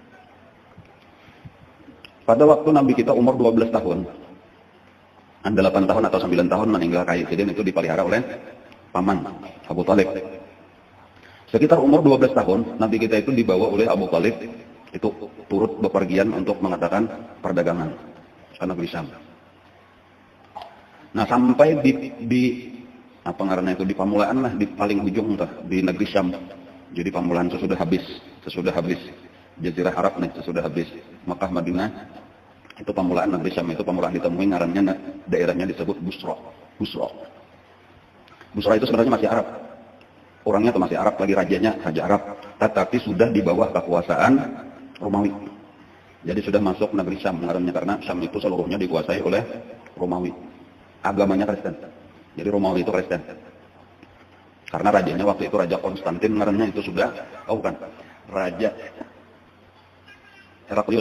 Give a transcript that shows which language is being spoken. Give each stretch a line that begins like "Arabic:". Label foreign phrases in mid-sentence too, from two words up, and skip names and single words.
Indonesian: Pada waktu Nabi kita umur 12 tahun, 8 tahun atau 9 tahun meninggal kayu. Jadi itu dipelihara oleh paman Abu Talib. Sekitar umur 12 tahun, Nabi kita itu dibawa oleh Abu Talib itu turut bepergian untuk mengadakan perdagangan ke negeri Syam.
Banjar: Nah, sampai di apa ngarannya itu di pamulaan lah, di paling ujung tuh, di negeri Syam. Jadi pamulaan sesudah habis Jazirah Arab nih, sesudah habis Makkah Madinah. Itu pamulaan negeri Syam, itu pamulaan ditemui ngarannya daerahnya disebut Busra.
Indonesian: Busra itu sebenarnya masih Arab. Orangnya itu masih Arab, lagi rajanya raja Arab, tetapi sudah di bawah kekuasaan Romawi. Jadi sudah masuk negeri Syam ngarannya, karena Syam itu seluruhnya dikuasai oleh Romawi. Agamanya Kristen. Jadi Romawi itu Kristen. Karena rajanya waktu itu Raja Konstantin ngarannya itu sudah, bukan, Raja Heraklius.